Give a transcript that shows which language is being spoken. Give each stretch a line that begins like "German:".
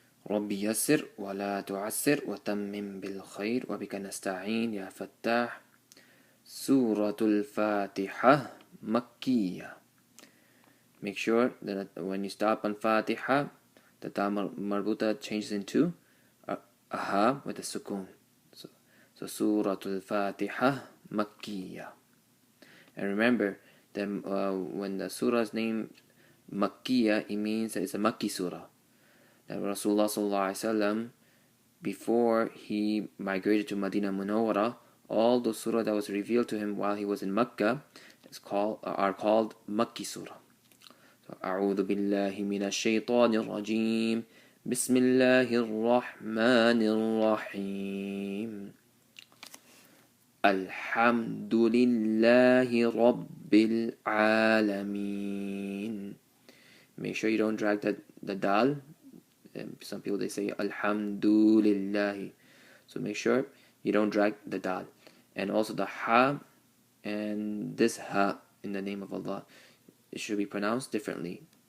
Arabic: ربي يسر ولا تعسر وتمم بالخير وبك نستعين يا فتاح. سورة الفاتحة مكية.
English: Make sure that when you stop on Fatiha, the ta marbuta changes into a ha with a sukun. So Surah Fatiha Makkiyah. And remember that when the surah is named Makkiyah, it means that it's a Makki surah. That Rasulullah sallallahu alaihi wasallam, before he migrated to Medina Munawwara, all those surah that was revealed to him while he was in Mecca are called Makki surah. So,
Arabic: أعوذ بالله من الشيطان الرجيم بسم الله الرحمن الرحيم الحمد لله رب العالمين.
English: Make sure you don't drag the dal. Some people they say Alhamdulillah. So make sure you don't drag the dal. And also the ha and this ha in the name of Allah, it should be pronounced differently.